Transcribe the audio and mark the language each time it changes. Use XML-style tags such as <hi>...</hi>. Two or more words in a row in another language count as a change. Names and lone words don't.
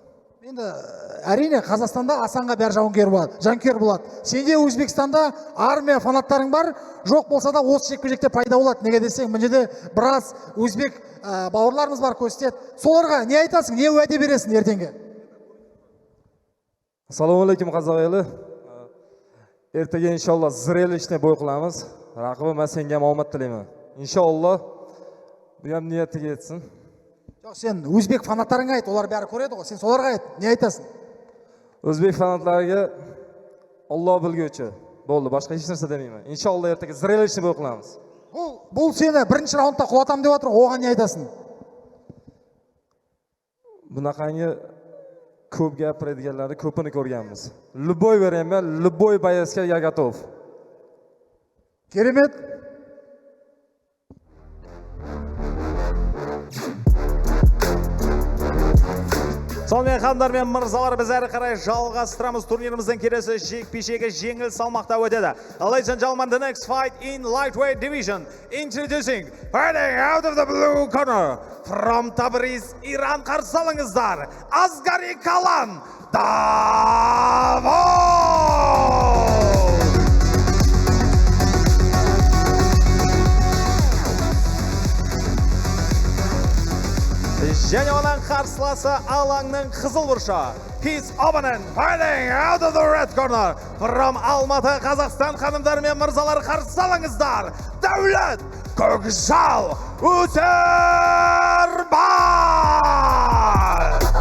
<kk>Енді әрине Қазақстанда Асанға бәрі жанкүйер болады. Сенде Өзбекстанда армия фанаттарың бар, жоқ болса да осы жекпе-жекте пайда болады. Неге десең, мына жерде біраз өзбек бауырларымыз бар, көрсетеді. Соларға не айтасың, не уәде бересің ертеңге?</kk> <ar>السلام عليكم,</ar> <kk>қазақ елі.</kk> <uz>Ertaga inshaalloh zrelishni bo'y qilamiz. Raqibim senga ham omad tilayman. Inshaalloh bu ham niyatiga yetsin.</uz> <kk>Жоқ, сен өзбек фанаттарыңа айт, олар бәрі көреді ғой. Сен соларға айт, не айтасың?</kk> <uz>O'zbek fanatlariga Alloh bilguvchi. Bo'ldi, boshqa hech narsa demayman. Inshaalloh ertaga zrelishni bo'y qilamiz.</uz> <kk>Бұл сені бірінші раундта құлатам деп жатыр, оған не айтасың?</kk> <uz>Bunaqangi ko'p gapiradiganlarni ko'pini ko'rganmiz.</uz> <ru>Любой время, любой боецка я готов.</ru> <kk>Керемет. Сонымен қандар мен мырзалар, біз әрі қарай жалғастырамыз. Турниріміздің келесі жекпе-жегі жеңіл салмақта өтеді.</kk> <en>Ladies and gentlemen, the next fight in lightweight division. Introducing, fighting out of the blue corner. From Tabriz,</en> <kk>Иран, қарсы алыңыздар, Asghari Kalan Davud! Және оның қарсыласы алаңның қызыл бұрышы.</kk> <en>His opponent, fighting out of the red corner.</en> <kk>From Алматы, Қазақстан, ханымдар мен мырзалар, қарсы алыңыздар, Дәулет Көкжал Өсербай!</kk>